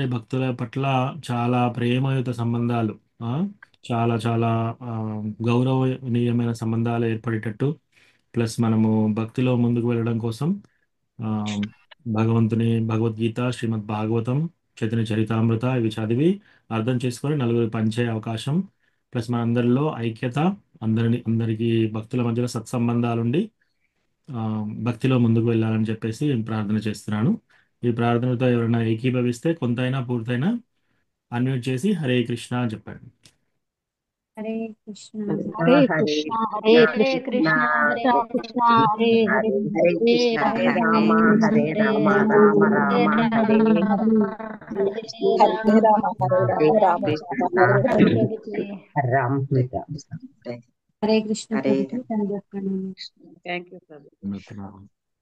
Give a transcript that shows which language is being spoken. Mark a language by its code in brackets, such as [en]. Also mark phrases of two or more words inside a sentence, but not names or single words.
[te] భక్తుల పట్ల చాలా ప్రేమయుత సంబంధాలు, చాలా చాలా గౌరవనీయమైన సంబంధాలు ఏర్పడేటట్టు, ప్లస్ మనము భక్తిలో ముందుకు వెళ్ళడం కోసం ఆ, భగవద్గీత, శ్రీమద్ భాగవతం, చైతన్య చరితామృత ఇవి చదివి అర్థం చేసుకొని నలుగురు పంచే అవకాశం, ప్లస్ మనందరిలో ఐక్యత, అందరికీ భక్తుల మధ్యలో సత్సంబంధాలుండి భక్తిలో ముందుకు వెళ్ళాలని చెప్పేసి ప్రార్థన చేస్తున్నాను. ఈ ప్రార్థనతో ఎవరైనా ఏకీభవిస్తే కొంతైనా పూర్తయినా అన్మ్యూట్ చేసి [sa] హరే కృష్ణ [te] అని చెప్పండి. [sa] హరే కృష్ణ హరే హరే కృష్ణ కృష్ణ హరే హరే కృష్ణ కృష్ణ హరే హరే హరే కృష్ణ హరే హరే రామ హరే రామ రామ హరే హరే కృష్ణ రామ హరే రామ కృష్ణ రామ హరే రామ రామ హరే కృష్ణ హరే [te] ప్రభుజీ తండ్రి [en] thank you.